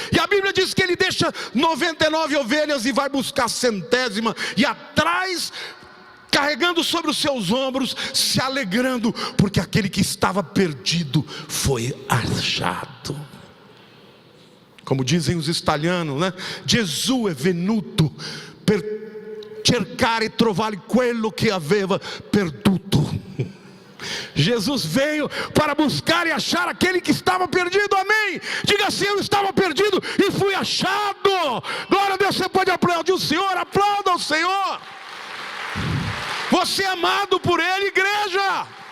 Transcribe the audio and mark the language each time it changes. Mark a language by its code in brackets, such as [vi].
[pt] E a Bíblia diz que ele deixa 99 ovelhas e vai buscar a centésima, e atrás, carregando sobre os seus ombros, se alegrando, porque aquele que estava perdido foi achado. Como dizem os italianos, né? [it] Gesù è venuto per cercare e trovare quello che aveva perduto. [pt] Jesus veio para buscar e achar aquele que estava perdido. Amém? Diga assim: eu estava perdido e fui achado. Glória a Deus. Você pode aplaudir o Senhor? Aplauda o Senhor. Você é amado por Ele, igreja.